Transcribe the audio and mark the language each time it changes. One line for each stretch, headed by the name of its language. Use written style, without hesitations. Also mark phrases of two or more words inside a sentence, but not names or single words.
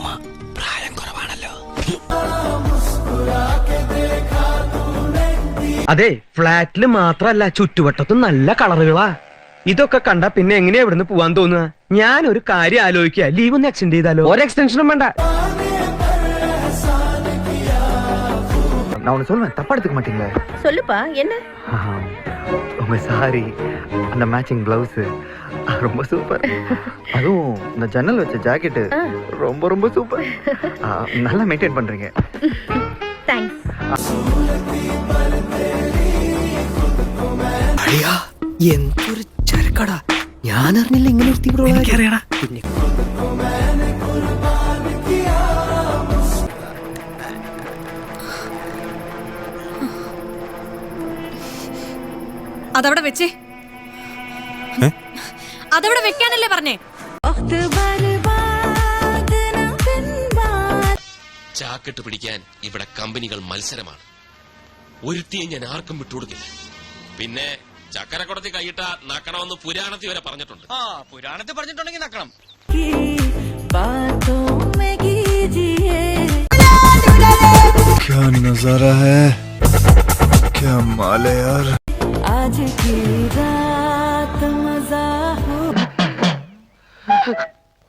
Malayalam: പ്രായം കുറവാണല്ലോ. അതെ, ഫ്ലാറ്റില് മാത്രല്ല ചുറ്റുവട്ടത്തും നല്ല കളറുകളാ. ഇതൊക്കെ കണ്ട പിന്നെ എങ്ങനെയാ ഇവിടുന്ന് പോവാൻ തോന്നുക? ഞാൻ ഒരു കാര്യം ആലോചിക്കുക, ലീവ് ഒന്ന് എക്സ്റ്റെൻഡ് ചെയ്താലോ? ഒരു എക്സ്റ്റൻഷനും വേണ്ട.
Tamil: நான் ஒன்று சொல்லுவேன், தப்பா எடுத்துக்க மாட்டீங்களே? சொல்லுப்பா, என்ன? உங்க சாரி, அந்த
English: matching blouse
Tamil: ரொம்ப சூப்பர். அதுவும் இந்த ஜன்னல் வச்ச ஜாக்கெட்டு ரொம்ப ரொம்ப சூப்பர். நல்லா மெயின்டைன் பண்றீங்க. தேங்க்ஸ்.
Malayalam: അയ്യാ, എന്തൊരു ചരക്കടാ. ഞാൻ അറിഞ്ഞില്ല ഇങ്ങനെ എനിക്കറിയടാ. പിന്നെ അതവിടെ വെച്ചേ. അതവിടെ വെക്കാനല്ലേ പറഞ്ഞേ? ചാക്കിട്ട് പിടിക്കാൻ ഇവിടെ കമ്പനികൾ മത്സരമാണ്. ഒരുത്തിയെ ഞാൻ ആർക്കും വിട്ടുകൊടുക്കില്ല. പിന്നെ ചക്കരക്കുടത്തി കൈയിട്ട നക്കണമെന്ന് പുരാണത്തിൽ വരെ പറഞ്ഞിട്ടുണ്ട്. പുരാണത്തിൽ പറഞ്ഞിട്ടുണ്ടെങ്കിൽ നക്കണം.
Hindi: क्या नजारा है, क्या माल है यार. आज की रात मजा हो.